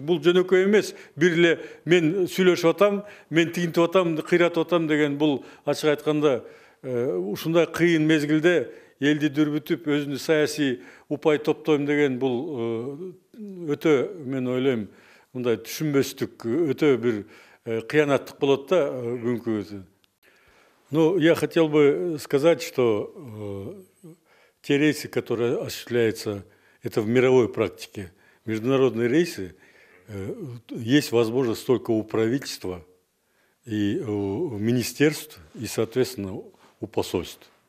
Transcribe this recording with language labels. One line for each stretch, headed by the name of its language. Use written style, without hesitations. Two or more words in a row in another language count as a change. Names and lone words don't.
Kyrgyz: Бул жөнөкөй эмес, бир эле мен сүйлөшүп атам, мен тигинтип атам, кыйратып атам деген бул ачык айтканда ушундай кыйын мезгилде элди дүрбүтүп, өзүнүн саясий упай топтойм деген бул өтө, мен ойлойм, мындай түшүнбөстүк, өтө бир кыянаттык болот да бүгүнкү.
Russian: Ну, я хотел бы сказать, что те рейсы, которые осуществляются, это в мировой практике. Международные рейсы, есть возможность только у правительства, и у министерств, и, соответственно, у посольств.